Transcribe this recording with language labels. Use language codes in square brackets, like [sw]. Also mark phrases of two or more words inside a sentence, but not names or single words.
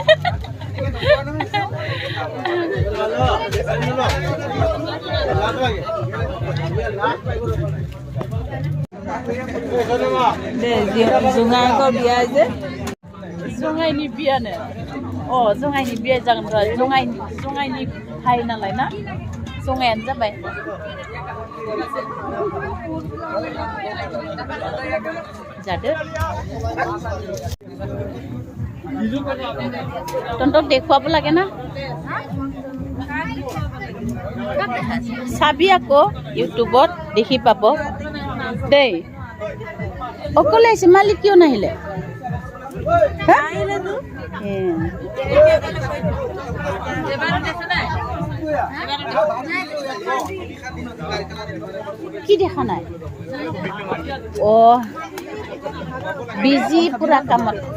[brx] जुङाखौ बिया जे जङाइनि बियानो जङाइनि बिया जागोन र' जङाइनि भाइ नालाय ना जङायानो जाबाय जादो [as] তহঁতক দেখুৱাব লাগে না চাবি আকৌ ইউটিউবত দেখি পাব দেই অকলে আহিছে মালিক কিয় নাহিলে কি দেখা নাই বিজি পুৰা কামত